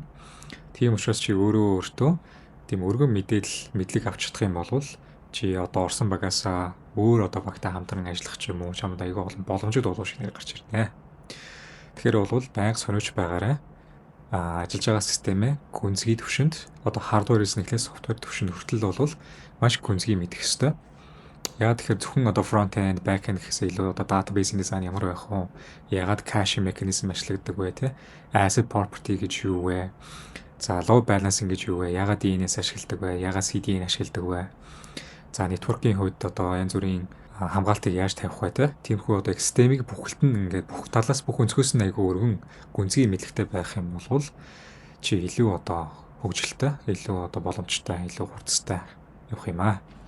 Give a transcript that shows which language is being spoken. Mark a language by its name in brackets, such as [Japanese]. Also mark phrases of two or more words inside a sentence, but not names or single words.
[Mongolian] Тийм учраас чи өөртөө тийм өргөн мэдлэг авч чадах юм бол чи орсон багасаа өөр багтай хамтран ажиллах ч юм уу чамд аягүй олон боломжууд шинээр гарч ирнэ. Тэгэхээр бол байнга сониуч байгаарай. Ажиллаж байгаа системээ гүнзгий түвшинд хардверээс нэхлээс софтвер түвшинд хүртэл бол маш гүнзгий мэдэх ёстой. Яагаад тэгэхээр зөвхөн [English] front-end, back-end [Mongolian] гэхээсээ илүү database-ийн дизайн ямар байх вэ? Яагаад [English] cache mechanism [Mongolian] ашигладаг вэ те? [English] Asset property [Mongolian] гэж юу вэ? За [English] load balancing [Mongolian] гэж юу вэ? Яагаад DNS ашигладаг вэ? Яагаад CDN ашигладаг вэ? За network-ийн хувьд янз бүрийн хамгаалтыг яаж тавих вэ те? Тиймэрхүү системийг бүхэлд нь ингээд бүх талаас бүх өнцгөөс нь айгүй өргөн гүнзгий мэдлэгтэй байх юм бол чи илүү хөгжилтэй, илүү боломжтой, илүү хурцтай явах юм аа.